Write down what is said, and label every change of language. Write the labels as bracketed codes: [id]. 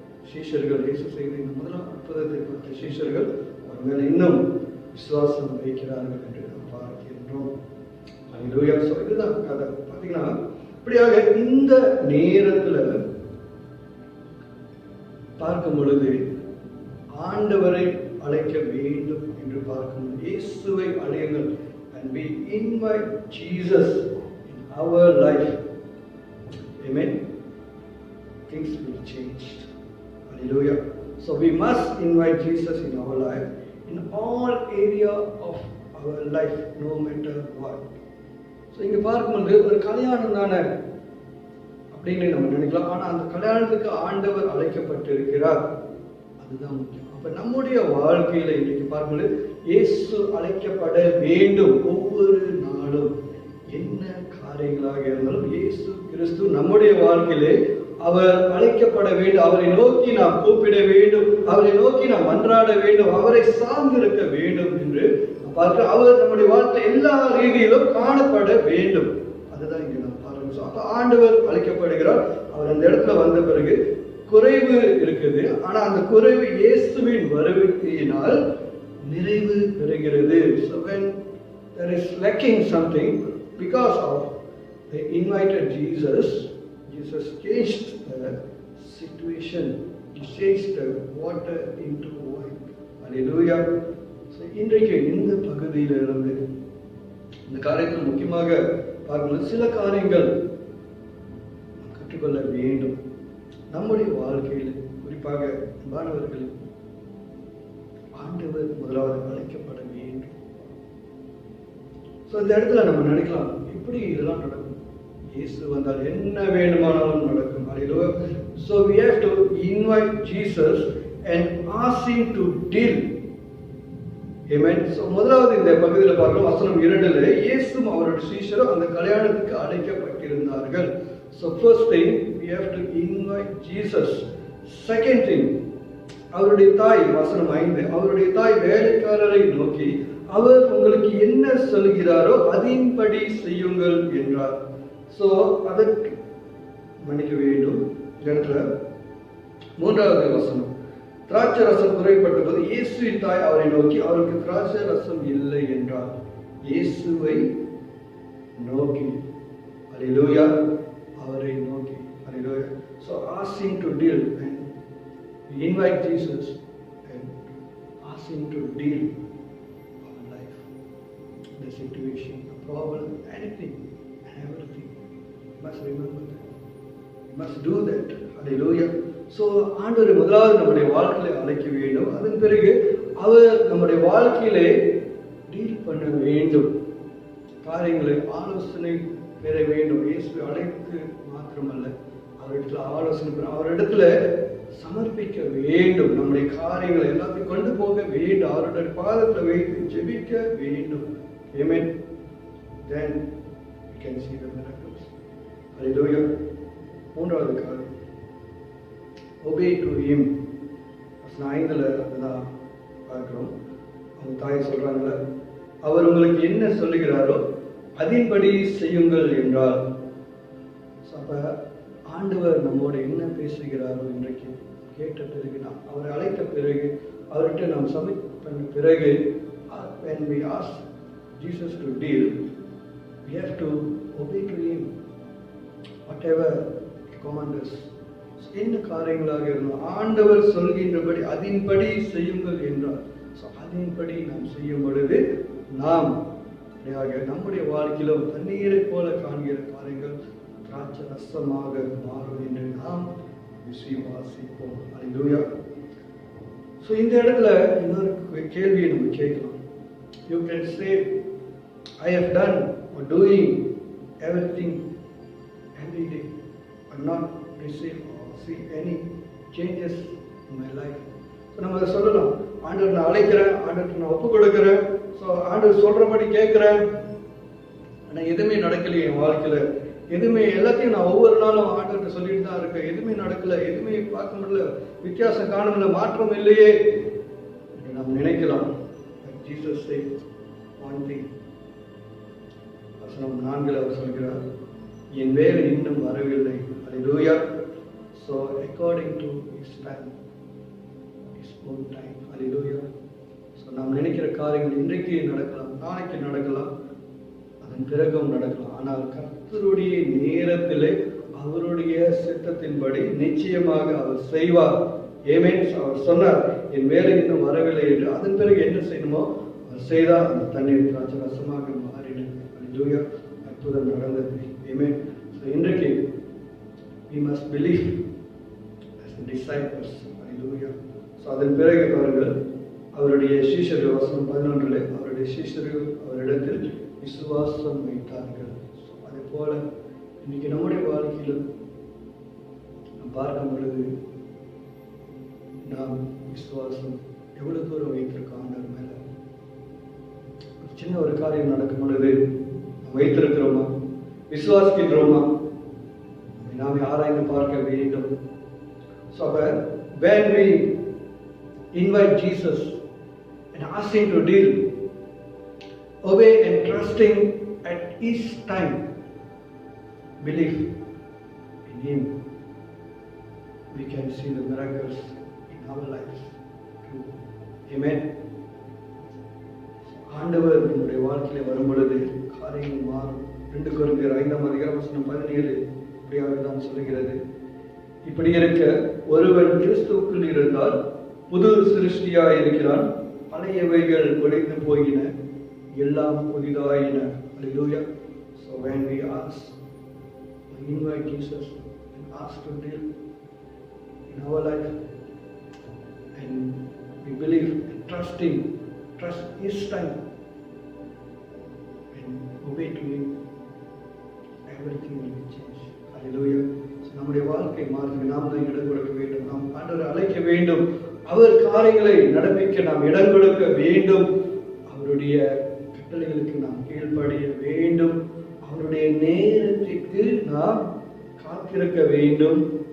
[ta] சீஷர்கள் இயேசு செய்த இந்த முதலாம் அற்புதத்தை பார்த்த சீஷர்கள் அவர் மேல இன்னும் விசுவாசம் வைக்கிறார்கள் என்று நாம் பார்க்கின்றோம். அல்லேலூயா. இதுதான் கதை. பார்த்தீங்கன்னா இப்படியாக இந்த நேரத்துல பார்க்கும் பொழுது ஆண்டவரை அழைக்க வேண்டும் என்று பார்க்கும் இயேசுவை அழையுங்கள். [en] And we invite Jesus in our life. Amen. Things will change. Hallelujah. So we must invite Jesus in our life, in all area of our life, no matter what. [ta] So இங்க பார்க்கும்போது ஒரு கல்யாணம் தானே அப்படின்னு நம்ம நினைக்கலாம். ஆனா அந்த கல்யாணத்துக்கு ஆண்டவர் அழைக்கப்பட்டிருக்கிறார். அதுதான் முக்கியம். அப்ப நம்முடைய வாழ்க்கையில இன்னைக்கு பார்க்கும்போது இயேசு அழைக்கப்பட வேண்டும். ஒவ்வொரு நாளும் என்ன காரியங்களாக இருந்தாலும் இயேசு கிறிஸ்து நம்முடைய வாழ்க்கையிலே அவர் அழைக்கப்பட வேண்டும். அவரை நோக்கி நாம் கூப்பிட வேண்டும், அவரை நோக்கி நாம் மன்றாட வேண்டும், அவரை சார்ந்திருக்க வேண்டும் என்று பார்க்கிறோம். அவர் நம்முடைய வாழ்க்கை எல்லா ரீதியிலும் காணப்பட வேண்டும். அதுதான் இங்க நாம் பார்க்கிறோம். அப்ப ஆண்டவர் அழைக்கப்படுகிறார். அவர் அந்த இடத்துல வந்த பிறகு குறைவு இருக்குது. ஆனா அந்த குறைவு இயேசுவின் வருகையினால் நிறைவு பெறுகிறது. [en] So when there is lacking something, because of they invited Jesus changed the situation. He changed the water into wine. Hallelujah. [ta] So இன்றைக்கு இந்த பகுதியில இருந்து இந்த காரியத்தில் முக்கியமாக பார்க்கும்போது சில காரியங்கள் கற்றுக்கொள்ள வேண்டும். நம்முடைய வாழ்க்கையில் குறிப்பாக மாணவர்கள் ஆண்டவர் முதலாவது அழைக்கப்பட வேண்டும். இந்த இடத்துல நம்ம நினைக்கலாம், இப்படி இதெல்லாம் நடக்கும், இயேசு வந்தால் என்ன வேண்டுமானாலும் நடக்கும். [en] So we have to invite Jesus and ask him to deal. Amen. [ta] So முதலாவது இந்த பகுதியில் பார்க்கிறோம் வசனம் 2ல இயேசுவும் அவருடைய சீஷரும் அந்த கல்யாணத்துக்கு அழைக்கப்பட்டிருந்தார்கள். [en] So first thing we have to invite Jesus. Second thing, [ta] அவருடைய தாய் வசனம் 5, அவருடைய தாய் வேலைக்காரரை நோக்கி அவர் உங்களுக்கு என்ன சொல்கிறாரோ அதின்படி செய்யுங்கள் என்றார். So அதற்கு மன்னிக்க வேண்டும். இடத்துல 3வது வசனம், திராட்சை ரசம் குறைப்பட்ட போது இயேசுவின் தாய் அவரை நோக்கி அவருக்கு திராட்சை ரசம் இல்லை என்றார். இயேசுவை நோக்கி. அல்லேலூயா. அவரை நோக்கி. அல்லேலூயா. [en] So ask him to deal, and we invite Jesus and ask him to deal our life, the situation, the problem, anything and everything. You must remember that. You must do that. Hallelujah. [ta] So ஆண்டவரை முதலாவது நம்முடைய வாழ்க்கையில அழைக்க வேண்டும். அதன் பிறகு அவர் நம்முடைய வாழ்க்கையிலே டீல் பண்ண வேண்டும். காரியங்களை ஆலோசனை பெற வேண்டும். இயேசுவை அழைத்து மாத்திரமல்ல, அவரிடத்துல ஆலோசனை பெற, அவரிடத்துல சமர்ப்பிக்க வேண்டும். நம்முடைய காரியங்களை எல்லாத்தையும் கொண்டு போக வேண்டும். அவருடைய பாதத்துல வைத்து ஜெபிக்க வேண்டும். [en] Amen. Then we can see the miracles. Hallelujah. [ta] 3வது காரியம், [en] obey to him. [ta] 5ல அதுதான் பார்க்கிறோம். அவங்க தாய் சொல்றாங்கல்ல, அவர் உங்களுக்கு என்ன சொல்லுகிறாரோ அதின்படி செய்யுங்கள் என்றார். அப்ப ஆண்டவர் நம்மோட என்ன பேசுகிறாரோ இன்றைக்கு கேட்ட பிறகு, நாம் அவரை அழைத்த பிறகு, அவர்கிட்ட நாம் சப்மிட் பண்ண பிறகு, [en] when we ask Jesus to deal, we have to obey to him whatever he commands us. [ta] என்ன காரியங்களாக இருந்தால் ஆண்டவர் சொல்கின்றபடி அதின்படி செய்யுங்கள் என்றார். அதின்படி நாம் செய்யும் பொழுது நாம் நம்முடைய வாழ்க்கையிலும் தண்ணீரை போல காண்கிற காரியங்கள் திராட்சை ரசமாக மாறும் என்று நாம் விசுவாசிப்போம். அல்லேலூயா. So இந்த இடத்துல இன்னொரு கேள்வியை நம்ம கேட்கலாம். [en] You can say, I have done or doing everything every day but not receive or see any changes in my life. [ta] நம்ம அதை சொல்லலாம், ஆண்டவர் நான் அழைக்கிறேன், ஆண்டவர் நான் ஒப்பு கொடுக்கிறேன், ஆண்டவர் சொல்றபடி கேட்கிறேன், ஆனா எதுவுமே நடக்கலையே என் வாழ்க்கையில, எதுவுமே எல்லாத்தையும் நான் ஒவ்வொரு நாளும் ஆண்டவர்கிட்ட சொல்லிட்டு தான் இருக்கேன், எதுவுமே நடக்கல, எதுவுமே பார்க்க முடியல, வித்தியாசம் காண முடியல, மாற்றம் இல்லையே நாம் நினைக்கலாம். [en] Jesus said one thing. [ta] வசனம் 4 அவர் சொல்கிறார், என் வேலை இன்னும் வரவில்லை. அல்லேலூயா. [en] So according to his time, his own time. Hallelujah. [ta] So நாம் நினைக்கிற காரியங்கள் இன்றைக்கு நடக்கலாம், நாளைக்கு நடக்கலாம், அதன் பிறகும் நடக்கலாம். ஆனால் கர்த்தருடைய நேரத்திலே அவருடைய சித்தத்தின்படி நிச்சயமாக அவர் செய்வார். ஆமென். அவர் சொன்னார், என் வேலை இன்னும் வரவில்லை என்று. அதன் பிறகு என்ன செய்யணுமோ அவர் செய்தார். அந்த தண்ணீர் திராட்சை ரசமாக மாறினது. ஹல்லேலூயா. அற்புதம் நடந்தது. ஆமென். [en] So [ta] இன்றைக்கு [en] we must believe as the disciples. Hallelujah. [ta] So அதன் பிறகு பாருங்கள், அவருடைய சீஷர்கள் வசனம் 11 அவருடைய சீஷர்கள் அவரிடத்தில் விசுவாசம் வைத்தார்கள். அதே போல இன்னைக்கு நம்முடைய வாழ்க்கையிலும் நாம் பார்க்கும் பொழுது நாம் விசுவாசம் எவ்வளவு தூரம் வைத்திருக்கோம் ஆண்டவர் மேல. சின்ன ஒரு காரியம் நடக்கும் பொழுது நாம் வைத்திருக்கிறோமா, விசுவாசிக்கின்றோமா, நாம் ஆராய்ந்து பார்க்க வேண்டும். [en] So when we invite Jesus and ask him to deal, obey and trusting at his time, believe in him, we can see the miracles in our lives too. Amen. [ta] ஆண்டவர் நம்முடைய வாழ்க்கையில வரும் பொழுது காரியங்கள் மாறும். 2 கொரிந்தியர் 5:17 இப்படியாக தான் சொல்லுகிறது. இப்படி இருக்க ஒருவன் கிறிஸ்துவுக்குள் இருந்தால் புது சிருஷ்டியாய் இருக்கிறான், பழையவைகள் ஒழிந்து போயின, எல்லாம் புதிதாயின. [en] Hallelujah. So when we ask, we invite Jesus and ask to deal in our life, and we believe and trust him, trust his time, and obey to him, everything will be changed. Hallelujah. [ta] So நம்முடைய வாழ்க்கை மாறுது. நாம் தான் இடம் கொடுக்க வேண்டும். நாம் ஆண்டவரை அழைக்க வேண்டும். அவர் காரியங்களை நடப்பிக்க நாம் இடம் கொடுக்க வேண்டும். அவருடைய கட்டளைகளுக்கு நாம் கீழ்ப்படிய வேண்டும். அவருடைய நேரத்திற்கு நாம் காத்திருக்க வேண்டும்.